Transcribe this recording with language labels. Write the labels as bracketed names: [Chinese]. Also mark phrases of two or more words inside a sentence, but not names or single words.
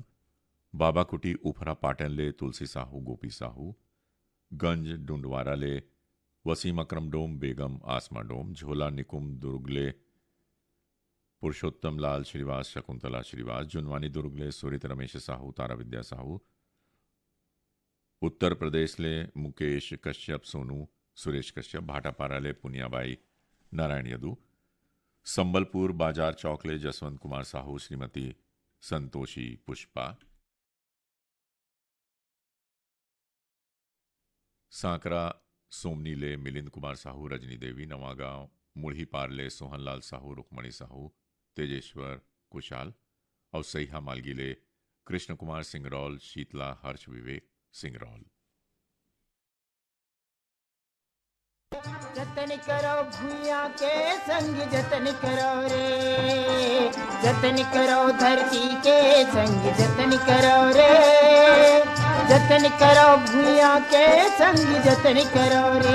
[Chhattisgarhi] बाबा कुटी उफरा पाटन ले तुलसी साहू गोपी साहू, गंज डुंडवारा ले वसीम अकरम डोम बेगम आसमा डोम, झोला निकुम दुर्ग ले पुरुषोत्तम लाल श्रीवास शकुंतला श्रीवास, जुनवानी दुर्ग ले सुरित रमेश साहू तारा विद्या साहू, उत्तर प्रदेश ले मुकेश कश्यप सोनू सुरेश कश्यप, भाटापारा ले पुनियाबाई नारायण यदू, संबलपुर बाजार चौक ले जसवंत कुमार साहू श्रीमती संतोषी पुष्पा, सांकरा सोमनी ले मिलिंद कुमार साहू रजनी देवी, नवागांव मुढ़ी पार ले सोहनलाल साहू रुक्मणी साहू तेजेश्वर कुशाल और सईहा मालगी ले कृष्ण कुमार सिंगरौल शीतला हर्ष विवेक सिंगरौल। जतन करो भूया के संग जतन करो रे, जतन करो धरती के संग जतन करो रे, जतन करो भूया के संग जतन करो रे,